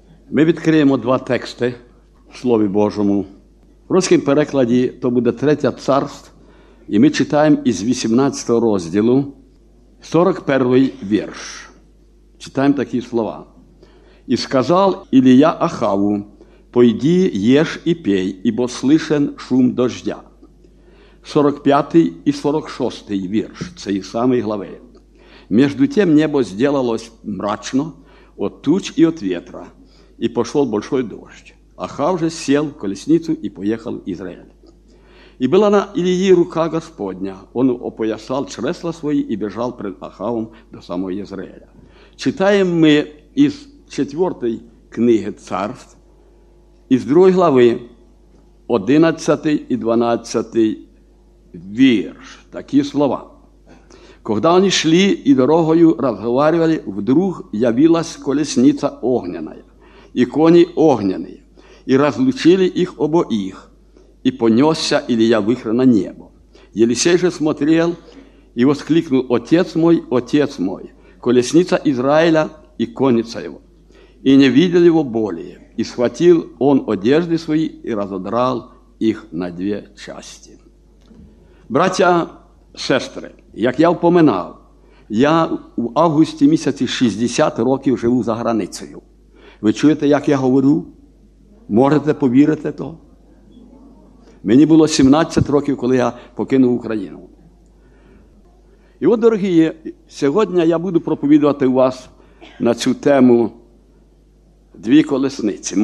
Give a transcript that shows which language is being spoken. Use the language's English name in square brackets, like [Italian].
[Ukrainian] Ми відкриємо два тексти в Слові Божому. В російському перекладі то буде третє царство, і ми читаємо із 18 розділу 41 вірш. Читаємо такі слова. «І сказав Ілія Ахаву, [Russian] пойди, єш і пей, ібо слышен шум дождя». [Ukrainian] 45 і 46 вірш цієї самої глави. [Russian] Между тем небо сделалось мрачно от туч и от ветра, и пошел большой дождь. Ахав же сел в колесницу и поехал в Израиль. И была на Илии рука Господня, он опоясал чресла свои и бежал пред Ахавом до самого Израиля. Читаем мы из 4 книги царств, из 2 главы, 11 и 12 [Ukrainian] вірш. Такі слова. [Russian] Когда они шли и дорогою разговаривали, вдруг явилась колесница огненная, и кони огненные, и разлучили их обоих, и понесся Илия выхра на небо. Елисей же смотрел и воскликнул: отец мой, колесница Израиля и конница его. И не видел его более, и схватил он одежды свои и разодрал их на две части. [Ukrainian] Братя, сестри, як я впоминав, я в августі місяці 60 років живу за границею. Ви чуєте, як я говорю? Можете повірити то? Мені було 17 років, коли я покинув Україну. І от, дорогі, сьогодні я буду проповідувати у вас на цю тему дві колесниці.